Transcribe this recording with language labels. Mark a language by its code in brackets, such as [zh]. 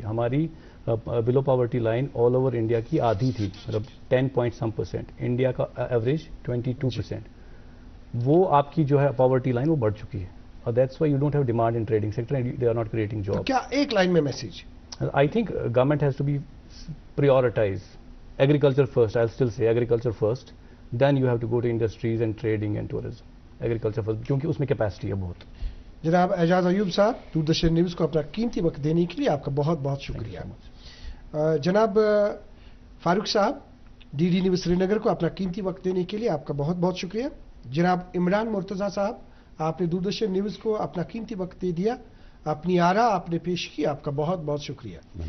[hi] हमारी below poverty line [en] all over India [hi] की आधी थी, मतलब 10% इंडिया का एवरेज 22%. वो आपकी जो है पॉवर्टी लाइन वो बढ़ चुकी है, और [en] That's why you don't have demand in trading sector and they are not creating job. [hi] क्या एक लाइन में message? [en] I think government has to be prioritize agriculture first. I'll still say agriculture first, then you have to go to industries and trading and tourism. [hi] Agriculture first, क्योंकि उसमें capacity है बहुत. जनाब एजाज अयूब साहब, Doordarshan news को अपना कीमती वक्त देने के लिए आपका बहुत बहुत शुक्रिया। जनाब फारूक साहब, डीडी न्यूज़ श्रीनगर को अपना कीमती वक्त देने के लिए आपका बहुत बहुत शुक्रिया। जनाब इमरान मुर्तज़ा साहब, आपने दूरदर्शन न्यूज़ को अपना कीमती वक्त दे दिया, अपनी आरा आपने पेश की, आपका बहुत बहुत शुक्रिया।